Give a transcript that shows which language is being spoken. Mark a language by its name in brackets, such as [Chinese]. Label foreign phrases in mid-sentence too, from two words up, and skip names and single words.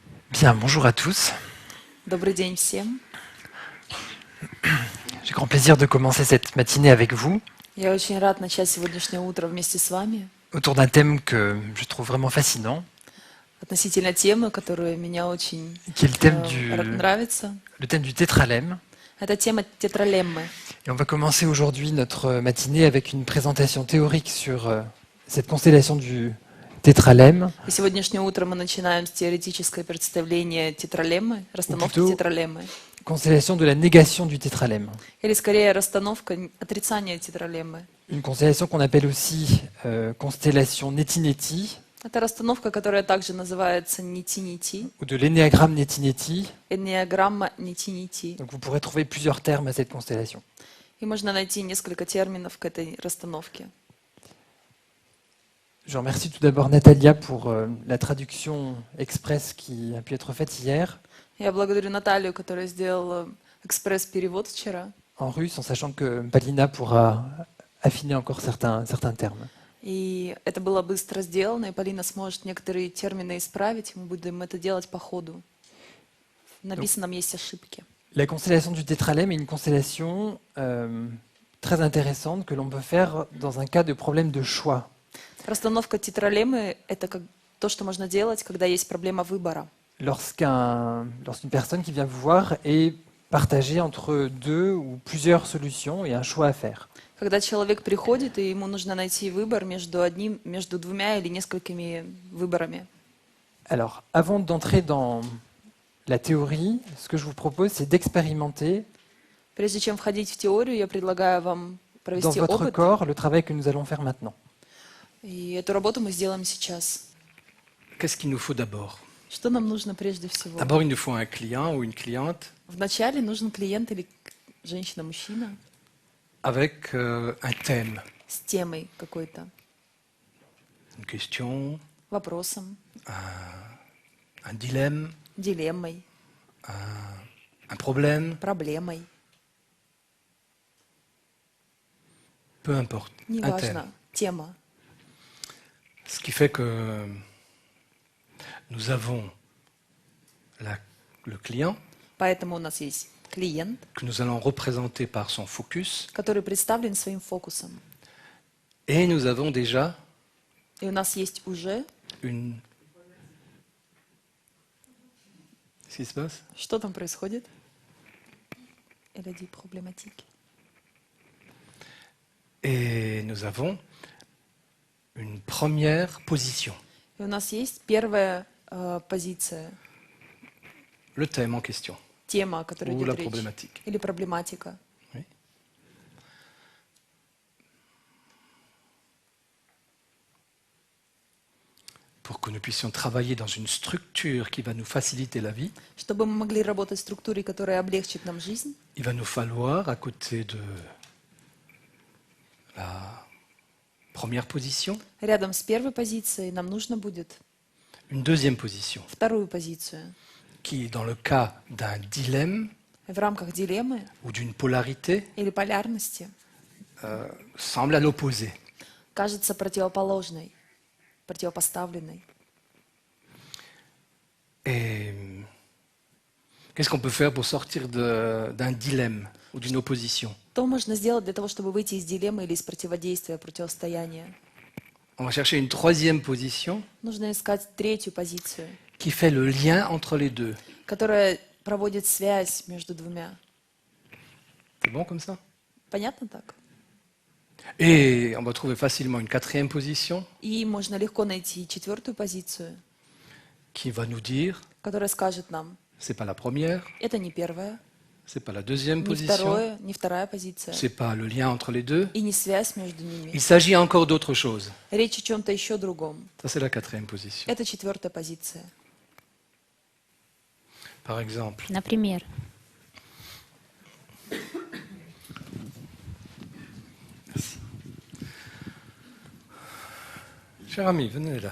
[French] Bien, bonjour à tous. [Russian] Добрый день всем. [French] J'ai grand plaisir de commencer cette matinée avec vous [Russian] Я очень рад начать сегодняшнее утро вместе с вами [French] autour d'un thème que je trouve vraiment fascinant, [Russian] относительно темы, которая меня очень [French] qui est [Russian] нравится. [French] le thème du tétralemme. [Russian] Это тема тетралеммы. [French] Et on va commencer aujourd'hui notre matinée avec une présentation théorique sur cette constellation du tétralemme, [Russian] И сегодняшнее утро мы начинаем с теоретическое представление тетралеммы, [French] ou [Russian] расстановки [French] plutôt [Russian] тетралеммы. [French] constellation de la négation du tétralemme. [Russian] Или скорее расстановка отрицания тетралеммы. [French] Une constellation qu'on appelle aussi constellation Neti-Neti, [Russian] Это расстановка, которая также называется нити-нити, [French] ou de l'énéagramme Neti-Neti. [Russian] энneagramма нити-нити. [French] Donc vous pourrez trouver plusieurs termes à cette constellation. [Russian] И можно найти несколько терминов к этой расстановке. [French] Je remercie tout d'abord Natalia pour la traduction express qui a pu être faite hier [Russian] Я благодарю Наталью, которая сделала экспресс-перевод вчера. [French] en russe, en sachant que Palina pourra affiner encore certains termes. [Russian] И это было быстро сделано, и Полина сможет некоторые термины исправить, и мы будем это делать по ходу. В написанном есть ошибки. [French] La constellation du tétralemme est une constellation très intéressante que l'on peut faire dans un cas de problème de choix. [Russian] Расстановка тетралеммы — это как то, что можно делать, когда есть проблема выбора. [French] Lorsqu'une personne qui vient vous voir est partagée entre deux ou plusieurs solutions et un choix à faire. [Russian] Когда человек приходит, и ему нужно найти выбор между двумя или несколькими выборами. [French] Alors, avant d'entrer dans la théorie, ce que je vous propose, c'est d'expérimenter [Russian] Прежде чем входить в теорию, я предлагаю вам [French] dans [Russian] провести [French] votre [Russian] опыт, [French] corps le travail que nous allons faire maintenant. [Russian] и эту работу мы сделаем сейчас. [French] Qu'est-ce qu'il nous faut d'abord? [Russian] Что нам нужно прежде всего? [French] D'abord, il nous faut un client ou une cliente [Russian] Вначале нужен клиент или женщина-мужчина [French] avec un thème, [Russian] с темой какой-то, [French] une question, [Russian] вопросом, [French] un dilemme, [Russian] дилеммой, [French] un problème, [Russian] проблемой. [French] peu importe, un thème. [Russian] Неважно, тема. [French] Ce qui fait que nous avons le client [Russian] Поэтому у нас есть клиент, [French] que nous allons représenter par son focus [Russian] который представлен своим фокусом. [French] et nous avons déjà [Russian] И у нас есть уже... [French] une... Qu'est-ce qui se passe? [Russian] Что там происходит? [French] Elle a dit problématique. Et nous avons une première position, [Russian] И у нас есть первая позиция, [French] le thème en question, [Russian] тема, о которой [French] ou la [Russian] идет речь, [French] problématique. [Russian] или проблематика. [French] Oui. Pour que nous puissions travailler dans une structure qui va nous faciliter la vie, [Russian] Чтобы мы могли работать в структуре, которая облегчит нам жизнь, [French] il va nous falloir, à côté de la première position, [Russian] рядом с первой позицией нам нужно будет [French] une deuxième position, [Russian] вторую позицию. [French] qui, dans le cas d'un dilemme [Russian] В рамках дилеммы [French] ou d'une polarité, [Russian] или полярности [French] semble à l'opposé. [Russian] кажется противоположной, противопоставленной. [French] Et qu'est-ce qu'on peut faire pour sortir d'un dilemme ou d'une opposition? [Russian] Что можно сделать для того, чтобы выйти из дилеммы или из противодействия, противостояния? [French] On va chercher une troisième position [Russian] Нужно искать третью позицию, [French] qui fait le lien entre les deux. [Russian] которая проводит связь между двумя. [French] C'est bon comme ça? [Russian] Понятно так? [French] Et on va trouver facilement une quatrième position [Russian] И можно легко найти четвертую позицию, [French] qui va nous dire, [Russian] которая скажет нам, [French] c'est pas la première, [Russian] это не первая, [French] c'est pas la deuxième [Russian] не [French] position, [Russian] второе, не вторая позиция, [French] c'est pas le lien entre les deux. [Russian] и не связь между ними. [French] Il s'agit encore d'autre chose. [Russian] Речь о чем-то еще другом. [French] Ça, c'est la quatrième position. [Russian] Это четвертая позиция. [French] Par exemple, [Russian] Например, [French] cher ami, venez là.